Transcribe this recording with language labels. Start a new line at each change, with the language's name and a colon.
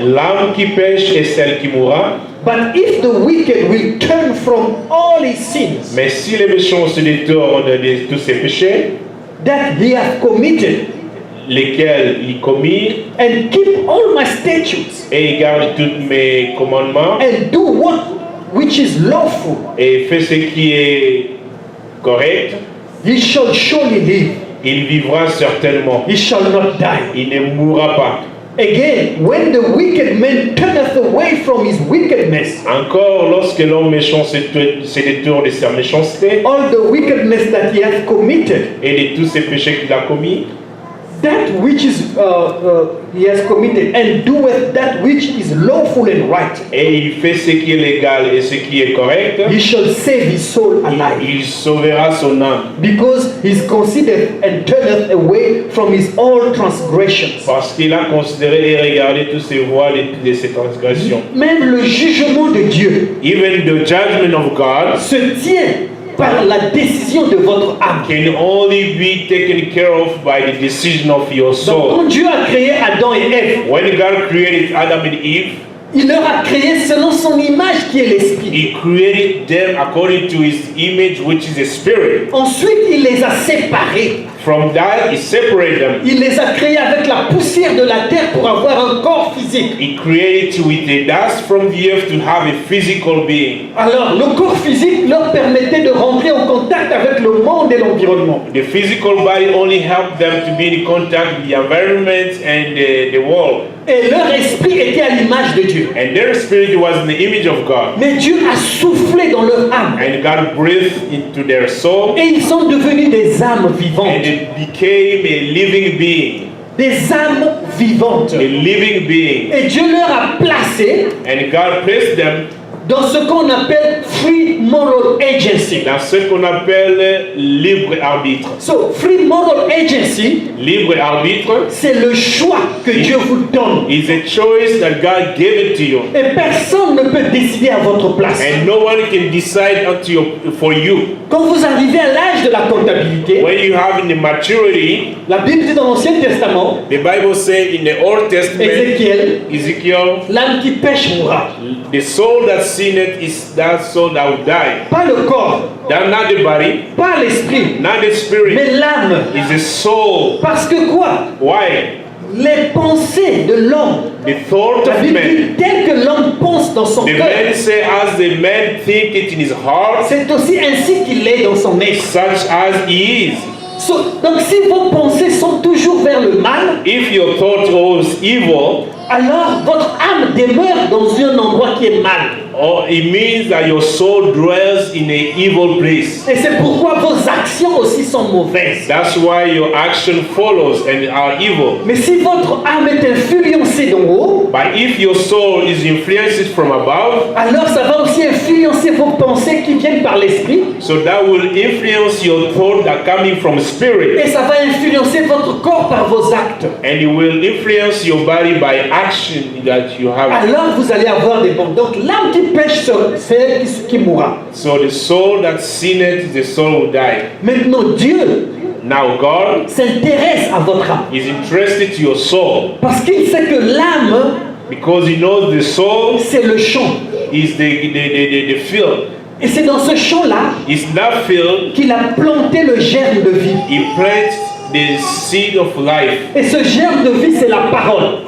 French: L'âme qui pêche est celle qui mourra,
English: But if the wicked will turn from all his sins
French: mais si les méchants se détournent de tous ses péchés,
English: that he hath committed,
French: lesquels il commis,
English: and keep all my statutes,
French: et il garde tous mes commandements,
English: and do what which is lawful,
French: et fait ce qui est correct,
English: he shall surely live,
French: il vivra certainement.
English: he shall not die.
French: Il ne mourra pas.
English: Again, when the wicked man turneth away from his wickedness,
French: Encore, lorsque l'homme méchant se détourne de sa méchanceté
English: all the wickedness that he hath committed,
French: et de tous ses péchés qu'il a commis,
English: that which is he has committed, and doeth that which is lawful and right,
French: et il fait ce qui est légal et ce qui est correct,
English: he shall save his soul alive,
French: il sauvera son âme.
English: because he is considered and turneth away from his all transgressions.
French: Parce qu'il a considéré et regardé tous ses voies de ses transgressions. Même le jugement de Dieu
English: Even the judgment of God
French: se tient par la décision de votre âme.
English: can only be taken care of by the decision of your
French: Donc,
English: soul.
French: quand Dieu a créé Adam et Ève,
English: When God created Adam and Eve,
French: il leur a créé selon son image qui est l'esprit.
English: He created them according to His image, which is a spirit.
French: Ensuite, il les a séparés.
English: From that, He separated them.
French: Il les a créés avec la poussière de la terre pour avoir un corps physique.
English: He created with the dust from the earth to have a physical being.
French: Alors, le corps physique leur permettait de rentrer en contact avec le monde et l'environnement.
English: The physical body only helped them to be in contact with the environment and the world.
French: Et leur esprit était à l'image de Dieu.
English: And their spirit was in the image of God.
French: Mais Dieu a soufflé dans leur âme.
English: And God breathed into their soul,
French: Et ils sont devenus des âmes
English: and
French: vivantes.
English: it became a living being.
French: Des âmes vivantes.
English: A living being.
French: Et Dieu leur a placé
English: And God placed them
French: dans ce qu'on appelle
English: free moral agency.
French: dans ce qu'on appelle libre arbitre.
English: So, free moral agency,
French: Libre arbitre c'est le choix que Dieu vous donne.
English: is a choice that God gave it to you.
French: Et personne ne peut décider à votre place.
English: And no one can decide for you.
French: Quand vous arrivez à l'âge de la comptabilité,
English: When you have in the maturity,
French: la Bible dit dans l'Ancien Testament,
English: the Bible says in the Old Testament,
French: Ézéchiel,
English: Ezekiel,
French: l'âme qui pêche mourra.
English: the soul that sinneth is that soul that will die.
French: Pas le corps,
English: That not the body,
French: pas l'esprit,
English: not the spirit,
French: mais l'âme.
English: is the soul.
French: Parce que quoi?
English: Why?
French: Les pensées de l'homme,
English: The thought
French: la
English: of
French: Bible
English: man.
French: dit, tel que l'homme pense dans son
English: The
French: cœur,
English: man say as the man think it in his heart,
French: c'est aussi ainsi qu'il est dans son esprit.
English: such as he is.
French: Donc si vos pensées sont toujours vers le mal,
English: If your thought was evil,
French: alors votre âme demeure dans un endroit qui est mal.
English: or it means that your soul dwells in an evil place.
French: Et c'est pourquoi vos actions aussi sont mauvaises.
English: That's why your action follows and are evil.
French: Mais si votre âme est influencée d'en haut,
English: But if your soul is influenced from above,
French: alors ça va aussi influencer vos pensées qui viennent par l'esprit.
English: so that will influence your thought that coming from spirit,
French: Et ça va influencer votre corp par vos actes.
English: and it will influence your body by action that you have.
French: Alors vous allez avoir des bons. Donc l'âme qui pêche, c'est elle qui mourra.
English: So the soul that sinneth, the soul will die.
French: Maintenant Dieu
English: Now God
French: s'intéresse à votre âme.
English: is interested to your soul
French: Parce qu'il sait que l'âme,
English: because he knows the soul
French: c'est le champ.
English: is the field.
French: Et c'est dans ce champ-là
English: It's that field
French: qu'il a planté le germe de vie.
English: he plants the seed of life.
French: Et ce germe de vie, c'est la parole.